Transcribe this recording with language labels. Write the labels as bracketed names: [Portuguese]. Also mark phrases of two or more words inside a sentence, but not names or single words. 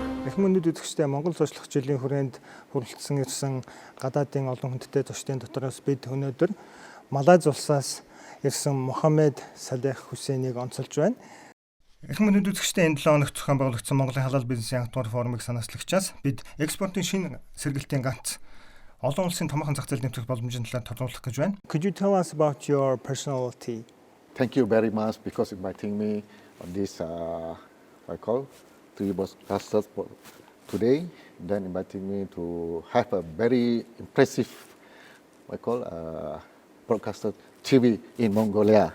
[Mongolian] Эрхэм өнөд үзэгчдээ Монгол зочлох жилийн хүрээнд хүрэлцсэн ирсэн гадаадын олон хүндтэй зочдын дотроос бид өнөөдөр Малайз улсаас ирсэн Мохаммед Салех Хүсэнийг онцолж байна. Эрхэм өнөд үзэгчдээ энэ 7 хоногт зохион байгуулагдсан Монголын халал бизнесийн ангатмар форумыг санаачлагчаас бид экспортын шинэ сэргэлтийн ганц олон улсын томоохон зах зээл нэмэгдэх боломжийн талаар тодруулах гэж байна. [English] Could you tell us about your personality? Thank you very much because inviting me on this three broadcasters today, then inviting me to have a very impressive broadcaster TV in Mongolia.